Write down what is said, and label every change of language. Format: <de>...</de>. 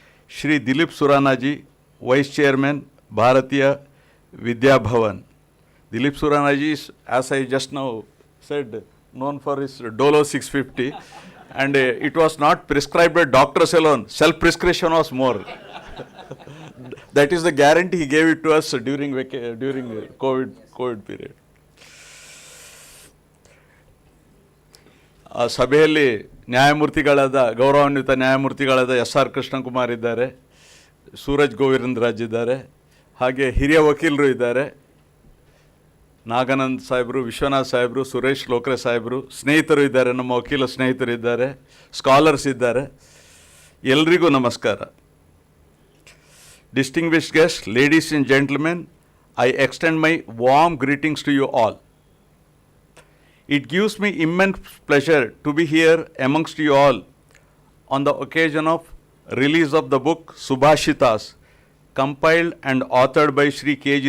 <en>Shri Dilip Surana ji, vice chairman Bharatiya Vidya Bhavan. Dilip Surana ji, as I just now said, known for his Dolo 650, and it was not prescribed by doctors alone. Self-prescription was more. That is the guarantee he gave it to us during COVID period.</en> <kn>ಆ ಸಭೆಯಲ್ಲಿ ನ್ಯಾಯಮೂರ್ತಿಗಳಾದ ಗೌರವಾನ್ವಿತ ನ್ಯಾಯಮೂರ್ತಿಗಳಾದ ಎಸ್.ಆರ್. ಕೃಷ್ಣಕುಮಾರ್ ಇದ್ದಾರೆ, ಸೂರಜ್ ಗೋವಿಂದರಾಜ್ ಇದ್ದಾರೆ, ಹಾಗೆ ಹಿರಿಯ ವಕೀಲರು ಇದ್ದಾರೆ, ನಾಗಾನಂದ್ ಸಾಹೇಬರು, ವಿಶ್ವನಾಥ್ ಸಾಹೇಬರು, ಸುರೇಶ್ ಲೋಕ್ರೆ ಸಾಹೇಬರು, ಸ್ನೇಹಿತರು ಇದ್ದಾರೆ, ನಮ್ಮ ವಕೀಲ ಸ್ನೇಹಿತರು ಇದ್ದಾರೆ, ಸ್ಕಾಲರ್ಸ್ ಇದ್ದಾರೆ. ಎಲ್ರಿಗೂ ನಮಸ್ಕಾರ.</kn> <en>Distinguished guests, ladies and gentlemen, I extend my warm greetings to you all. It gives me immense pleasure to be here amongst you all on the occasion of release of the book Subhashitas, compiled and authored by Shri K.G.</en>